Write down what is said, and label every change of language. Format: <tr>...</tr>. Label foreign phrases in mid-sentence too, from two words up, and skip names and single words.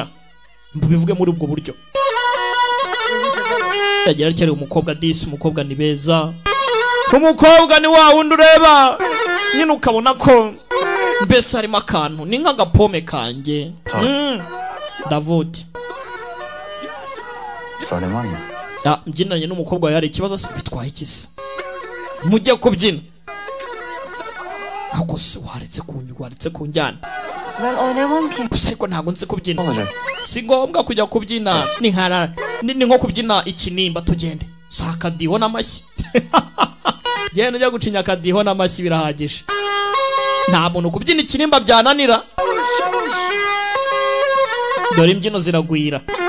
<rw>Bivuge muri ubwo buryo. Yagira cyari umukobwa disi umukobwa ni beza. Umukobwa ni wa wundi ureba nyine ukabona ko mbese harimo akantu ni nk'agapome kanjye. Davudi.</rw> <tr>Sorun var mı?</tr> <rw>Ya mbyinanye n'umukobwa yari ikibazo se bitwaye ikisi. Mujye kubyina. Ako se waretse kunjyana.</rw> <tr>Ben oynamam ki.</tr> <rw>Gusa ariko ntabwo nzi kubyina. Si ngombwa kujya kubyina ni nko kubyina ikinimba tugende. Sakadiho n'amashyi. Genda ujya gucinya akadiho n'amashyi birahagije. Nta muntu kubyina ikinimba byananira. Dore imbyino ziragwira.</rw>